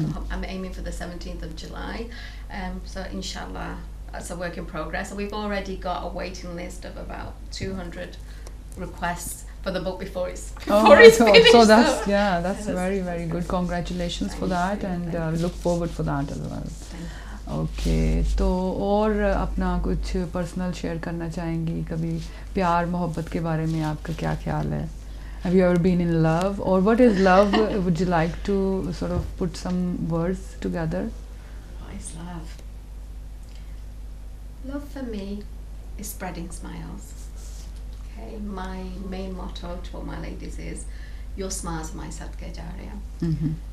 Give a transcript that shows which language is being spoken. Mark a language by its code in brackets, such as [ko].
[en] I'm aiming for the 17th of July. So inshallah, that's a work in progress. So we've already got a waiting list of about 200 requests for the book before it's finished. So that's very, very good. Congratulations for that, and we look forward for that as well. [hi] Okay, तो और अपना कुछ personal share करना चाहेंगी? कभी प्यार मोहब्बत के बारे में आपका क्या ख्याल है? [en] Have you ever been in love, or what is love? Would you like to sort of put some words together? What is love? Love for me is spreading smiles. Okay, my main motto to all my ladies is, your smiles are my sadka jariya.